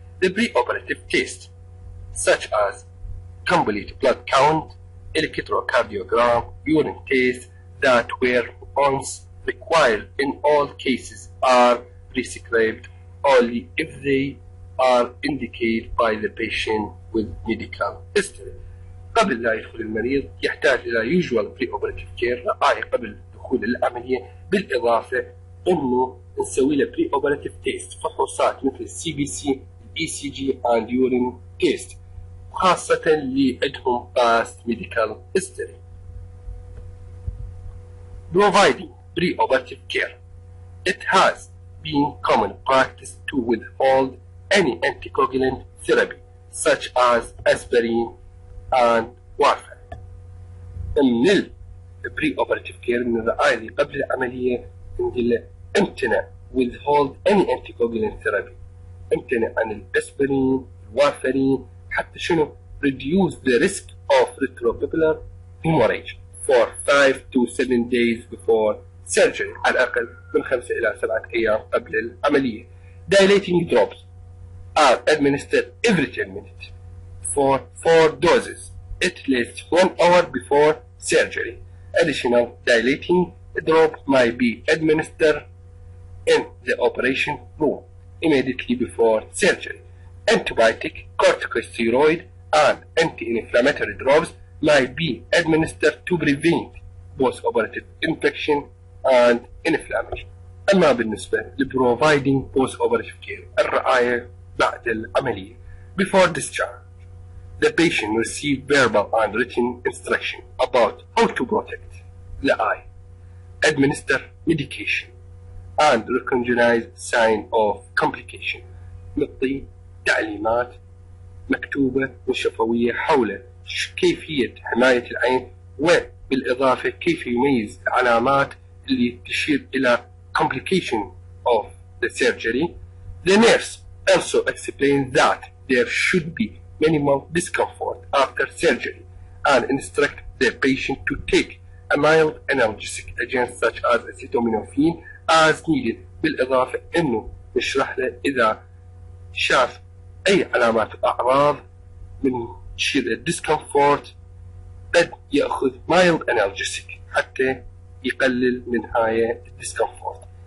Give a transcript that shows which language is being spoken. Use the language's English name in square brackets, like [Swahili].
[English] The preoperative tests such as complete blood count, electrocardiogram, urine test that were once required in all cases are prescribed only if they are indicated by the patient with medical history. [Arabic] قبل لا يدخل المريض يحتاج إلى [English] usual preoperative care [Arabic] رعاية قبل دخول العملية، بالإضافة إنه نسوي له preoperative test فحوصات مثل [English] CBC, ECG and urine test، [Arabic] خاصة اللي عندهم past medical history. [English] Providing preoperative care. It has been common practice to withhold any anticoagulant therapy such as aspirin and warfarin. [Arabic] من ال preoperative care من الرعاية اللي قبل العملية نقول له امتنع [English] withhold any anticoagulant therapy، [Arabic] امتنع عن الاسبرين الوارفرين حتى شنو [English] reduce the risk of retrocapillary hemorrhage for 5 to 7 days before surgery، [Arabic] على الأقل من 5 إلى 7 أيام قبل العملية. [English] Dilating drops are administered every 10 minutes for 4 doses at least 1 hour before surgery. Additional dilating drop might be administered in the operation room immediately before surgery. Antibiotic, corticosteroid, and anti-inflammatory drops might be administered to prevent post-operative infection and inflammation. أما بالنسبة لproviding post-operative care [Arabic] الرعاية بعد العملية [English] before discharge, the patient receives verbal and written instruction about how to protect the eye, administer medication, and recognize sign of complication. [Arabic] نعطي تعليمات مكتوبة وشفوية حول كيفية حماية العين، وبالإضافة كيف يميز العلامات اللي تشير إلى [English] complication of the surgery. The nurse also explains that there should be minimal discomfort after surgery and instruct the patient to take a mild analgesic agent such as acetaminophen as needed. [Arabic] بالإضافة إنه نشرح له إذا شاف أي علامات أعراض من تشير الديسكمفورت قد يأخذ [English] mild analgesic [Arabic] حتى يقلل من هاي الديسكمفورت.